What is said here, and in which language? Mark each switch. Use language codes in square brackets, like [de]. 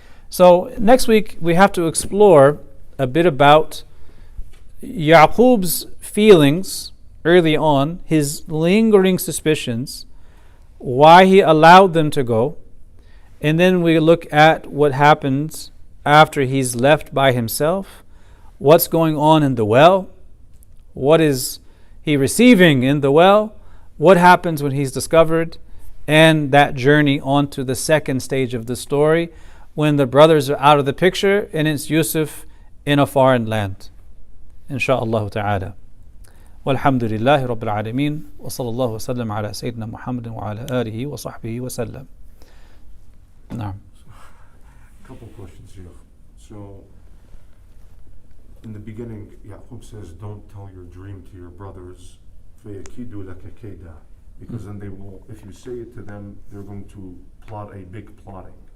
[en] So next week we have to explore a bit about Yaqub's feelings early on, his lingering suspicions, why he allowed them to go, and then we look at what happens after he's left by himself, what's going on in the well, what is he receiving in the well, what happens when he's discovered, and that journey onto the second stage of the story when the brothers are out of the picture and it's Yusuf in a foreign land. Insha'Allah ta'ala. [ar] والحمد لله رب العالمين وصلى الله وسلم على سيدنا محمد وعلى آله وصحبه وسلم. نعم. [en] A couple questions here. So, in the beginning, Yaqub says, don't tell your dream to your brothers, [ar] فَيَكِيدُ لَكَ كَيْدًا, [en] because then they will, if you say it to them, they're going to plot a big plotting.